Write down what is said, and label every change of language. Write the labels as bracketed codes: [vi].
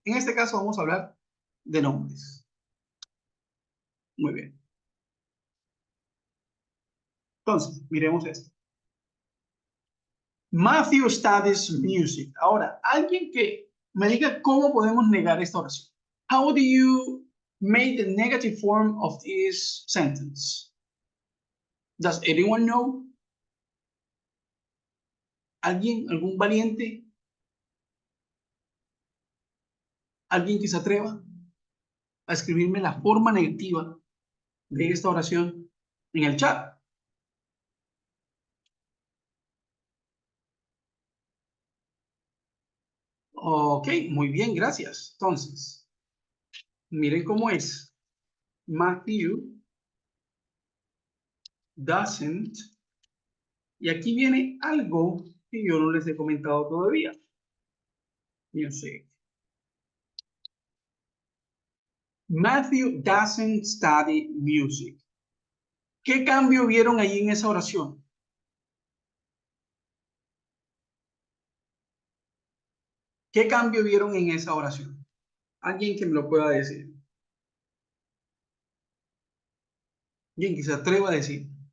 [es] En este caso vamos a hablar de nombres. Muy bien. Entonces, miremos esto. [en] Matthew studies music. [es] Ahora, alguien que me diga cómo podemos negar esta oración. [en] How do you make the negative form of this sentence? Does anyone know? [es] ¿Alguien? ¿Algún valiente? ¿Alguien que se atreva a escribirme la forma negativa de esta oración en el chat? Ok, muy bien, gracias. Entonces, miren cómo es. [en] Matthew doesn't. [es] Y aquí viene algo que yo no les he comentado todavía. [en] Music. Matthew doesn't study music. [es] ¿Qué cambio vieron ahí en esa oración? ¿Qué cambio vieron en esa oración? Alguien que me lo pueda decir. Alguien que se atreva a decir.